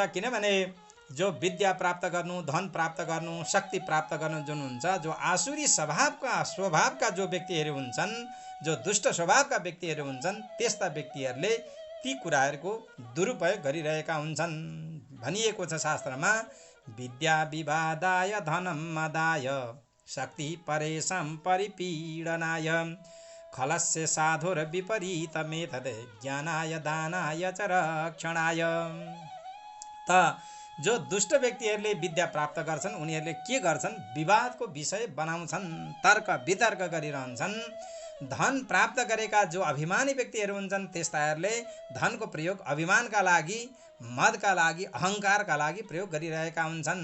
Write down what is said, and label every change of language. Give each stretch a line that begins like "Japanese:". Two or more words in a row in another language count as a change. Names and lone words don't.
Nepali: किनभने जो विद्या प्राप्त गर्नु, धन प्राप्त गर्नु, शक्ति प्राप्त गर्नु जुन हुन्छ, जो आसुरी स्वभावका जो व्यक्तिहरू हुन्छन्, जो दुष्ट स्वभावका व्यक्तिहरू हुन्छन्, त्यस्ता व्यक्तिहरूले ती कुराहरूको दुरुपयोग गरिरहेका हुन्छन्। भनिएको छ शास्त्रमा,
Sanskrit: विद्या विवादाय धनम मदाय शक्ति परेशम परिपीडनाय खलस्य साधुर विपरीत मेथद ज्ञानाय दानाय च रक्षणाय।
Nepali: त जो दुष्ट व्यक्तिहरूले विद्या प्राप्त गर्छन् उनीहरूले के गर्छन्, विवादको विषय बनाउँछन्, तर्क वितर्क गरिरहन्छन् धन प्राप्त गरेका जो अभिमानी व्यक्तिहरू हुन्छन् त्यस्ताहरूले धनको प्रयोग अभिमानका लागि, मदका लागि, अहङ्कारका लागि प्रयोग गरिरहेका हुन्छन्।